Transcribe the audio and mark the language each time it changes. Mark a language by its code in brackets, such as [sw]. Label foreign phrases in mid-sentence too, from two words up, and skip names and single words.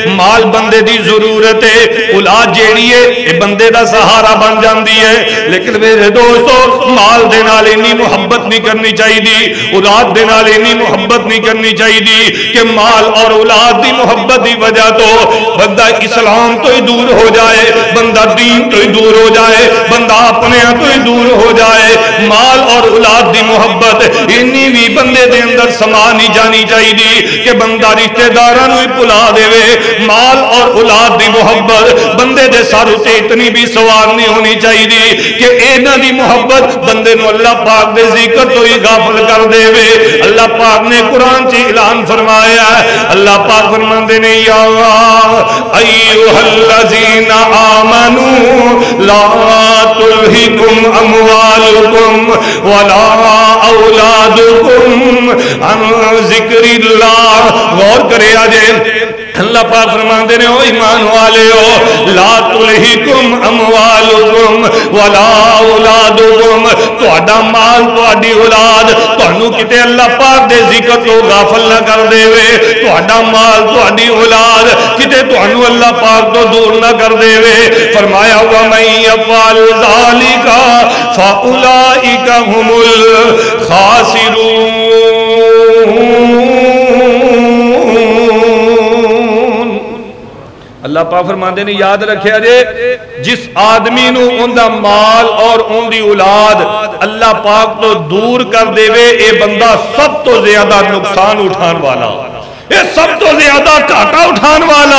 [pa] مال بندے دی ضرورت ہے، اولاد جیڑی ہے یہ بندے دا سہارا بن جاندی ہے، لیکن میرے دوستو مال دے نال اتنی محبت نہیں کرنی چاہیے، اولاد دے نال اتنی محبت نہیں کرنی چاہیے کہ مال اور اولاد دی محبت دی وجہ تو بندہ اسلام تو ہی دور ہو جائے، بندہ دین تو ہی دور ہو جائے، بندہ اپنے تو ہی دور ہو جائے۔ مال اور اولاد دی محبت انی بھی بندے دے اندر سما نہیں جانی چاہیے کہ بندہ رشتہ داراں نوں ہی بھلا دے۔ مال اور اولاد دی محبت بندے دے سر تے اتنی بھی سوار نہیں ہونی چاہیے کہ انہاں دی محبت بندے نوں اللہ پاک دے ذکر تو ہی غافل کر دے۔ اللہ پاک نے قرآن سے اعلان فرمایا ہے، اللہ پاک فرماندے نے [ar] یا ایھا الذین آمنوا لا تلہکم اموالکم ولا اولادکم عن ذکر اللہ۔ [pa] غور کرے آجے اللہ پاک فرماندے نے او ایمان والے ہو [ar] لا تلہکم اموالکم ولا اولادکم، [pa] تہاڈا مال تہاڈی اولاد تانوں کتے اللہ پاک دے ذکر تو غافل نہ کر دے، تہاڈا مال تہاڈی اولاد کتے تانوں اللہ پاک تو دور نہ کر دے۔ [ar] فرمایا وَمَن يَفْعَلْ ذَلِكَ فَأُولَئِكَ هُمُ الْخَاسِرُونَ۔ [pa] اللہ پاک فرماندے نے یاد رکھے جے جس آدمی نو ان دا مال اور ان دی اولاد اللہ پاک تو دور کر دے وے، اے بندہ سب تو زیادہ نقصان اٹھان والا، اے سب تو زیادہ گھاٹا اٹھان والا۔